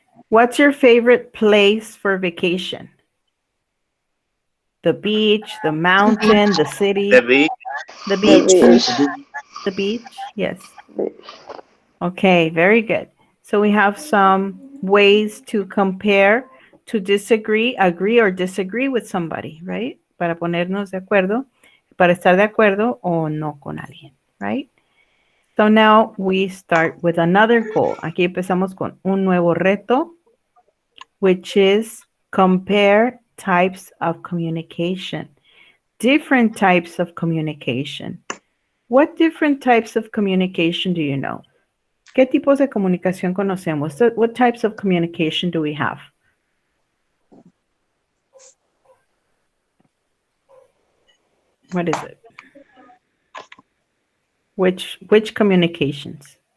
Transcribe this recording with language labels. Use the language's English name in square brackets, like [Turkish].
[English] What's your favorite place for vacation? The beach, the mountain, the city? The beach. The The beach? beach. The beach? Yes. Beach. Okay, very good. So we have some ways to compare, to disagree, agree or disagree with somebody, right? [Spanish] Para ponernos de acuerdo, para estar de acuerdo o no con alguien, right? [English] So now we start with another goal. [Spanish] Aquí empezamos con un nuevo reto, [English] which is compare types of communication. Different types of communication. What different types of communication do you know? [Spanish] ¿Qué tipos de comunicación conocemos? [English] What types of communication do we have? What is it? Which communications?